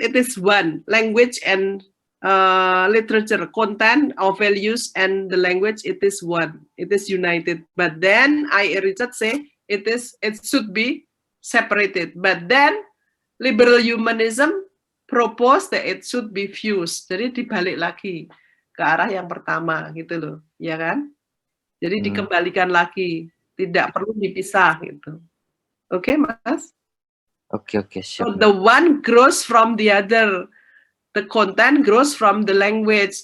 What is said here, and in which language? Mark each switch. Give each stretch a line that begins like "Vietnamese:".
English: It is one language and literature, content or values, and the language. It is one. It is united. But then Richard say it should be separated. But then liberal humanism propose that it should be fused.
Indonesian: Jadi dibalik lagi ke arah yang pertama gitu loh, ya kan? Jadi dikembalikan lagi, tidak perlu dipisah gitu. Oke, Mas? Oke, siap.
English: So the one grows from the other. The content grows from the language.